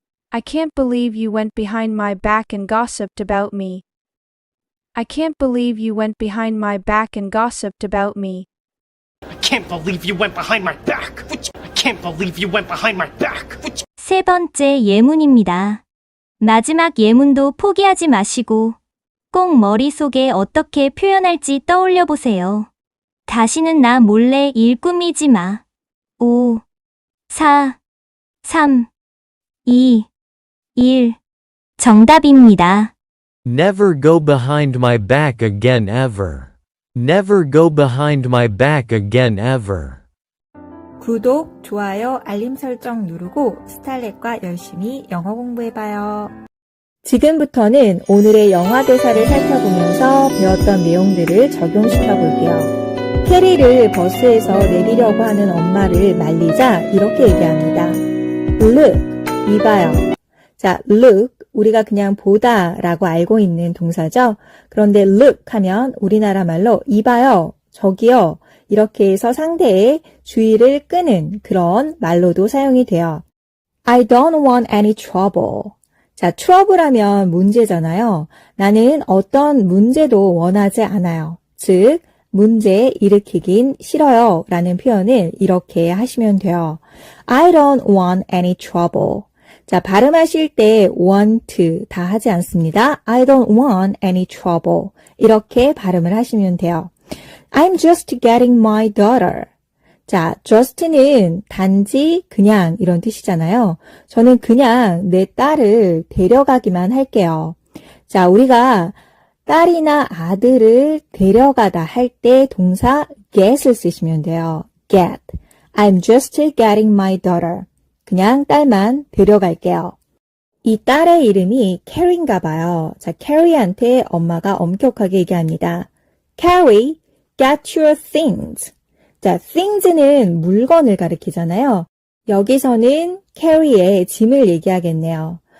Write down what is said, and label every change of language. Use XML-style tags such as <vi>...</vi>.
<en>I can't believe you went behind my back and gossiped about me. I can't believe you went behind my back and gossiped about me. I can't believe you went behind my back. I can't believe you went behind my back.</en> <ko>세 번째 예문입니다. 마지막 예문도 포기하지 마시고 꼭 머릿속에 어떻게 표현할지 떠올려 보세요. 다시는 나 몰래 일 꾸미지 마. 5, 4, 3, 2, 1. 정답입니다. Never go behind my back again ever. Never go behind my back again ever. 구독, 좋아요, 알림 설정 누르고 스칼렛과 열심히 영어 공부해봐요. 지금부터는 오늘의 영화 대사를 살펴보면서 배웠던 내용들을 적용시켜 볼게요. 캐리를 버스에서 내리려고 하는 엄마를 말리자 이렇게 얘기합니다. Look, 이봐요. 자, look, 우리가 그냥 보다 라고 알고 있는 동사죠. 그런데 look 하면 우리나라 말로 이봐요, 저기요 이렇게 해서 상대의 주의를 끄는 그런 말로도 사용이 돼요.</ko> <en>I don't want any trouble.</en> <ko>자, trouble 하면 문제잖아요. 나는 어떤 문제도 원하지 않아요. 즉, 문제 일으키긴 싫어요 라는 표현을 이렇게 하시면 돼요.</ko> <en>I don't want any trouble.</en> <ko>자, 발음하실 때 want 다 하지 않습니다.</ko> <en>I don't want any trouble.</en> <ko>이렇게 발음을 하시면 돼요.</ko> <en>I'm just getting my daughter.</en> <ko>자, just는 단지 그냥 이런 뜻이잖아요. 저는 그냥 내 딸을 데려가기만 할게요. 자, 우리가 딸이나 아들을 데려가다 할 때 동사 get을 쓰시면 돼요.</ko> <en>get. I'm just getting my daughter.</en> <ko>그냥 딸만 데려갈게요. 이 딸의 이름이 캐리인가 봐요. 자, 캐리한테 엄마가 엄격하게 얘기합니다.</ko> <en>Carrie, get your things.</en> <ko>자, things는 물건을 가리키잖아요. 여기서는 캐리의 짐을 얘기하겠네요.</ko>